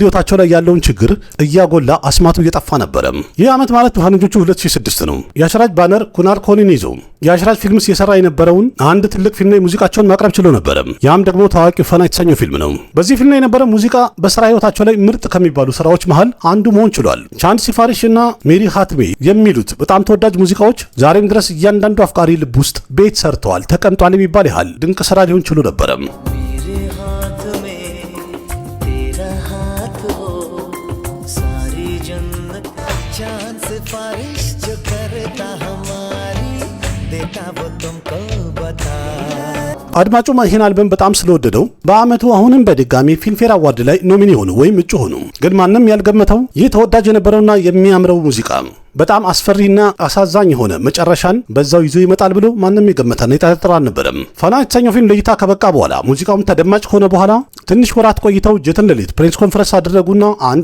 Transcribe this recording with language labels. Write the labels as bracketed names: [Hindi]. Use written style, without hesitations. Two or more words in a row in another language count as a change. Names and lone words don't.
[Amharic] ህይወታቸው ላይ ያለውን ችግር እያጎላ አስማቱ እየጠፋ ነበረ። ይህ ዓመት ማለት በፈረንጆቹ 2006 ነው። የአሽራጅ ባነር ኩናል ኮሊን ይዞ የአሽራጅ ፊልምስ የሰራ የነበረውን አንድ ትልቅ ፊልም ላይ ሙዚቃቸውን ማቅረብ ችሎ ነበረ። ያም ደግሞ ታዋቂው ፈና የተሰኘው ፊልም ነው። በዚህ ፊልም ላይ የነበረ ሙዚቃ በስራ ህይወታቸው ላይ ምርጥ ከሚባሉ ስራዎች መሃል አንዱ መሆን ችሏል። ቻንድ ሲፋሪሽ እና ሜሪ ሃትሜ የሚሉት በጣም ተወዳጅ ሙዚቃዎች ዛሬም ድረስ እያንዳንዱ አፍቃሪ ልብ ውስጥ ቤት ሰርተዋል፣ ተቀምጧል የሚባል ያህል ድንቅ ስራ ሊሆን ችሎ ነበረ። [Hindi] मेरे हाथ में तेरा हाथ हो सारी जन्नत चांद सिफारिश जो करता हमारी देता वो तुमको बता। [Amharic] አድማጩም ይህን አልበም በጣም ስለወደደው በአመቱ አሁንም በድጋሚ ፊልምፌር አዋርድ ላይ ኖሚኒ ሆኑ ወይም እጩ ሆኑ። ግን ማንም ያልገመተው ይህ ተወዳጅ የነበረውና የሚያምረው ሙዚቃ በጣም አስፈሪና አሳዛኝ የሆነ መጨረሻን በዛው ይዞ ይመጣል ብሎ ማንም የገመተና የጠረጠረ አልነበረም። ፋና የተሰኘው ፊልም ለእይታ ከበቃ በኋላ ሙዚቃውም ተደማጭ ከሆነ በኋላ ትንሽ ወራት ቆይተው ጀትን ሌሊት [English] press conference [Amharic] አደረጉና አንድ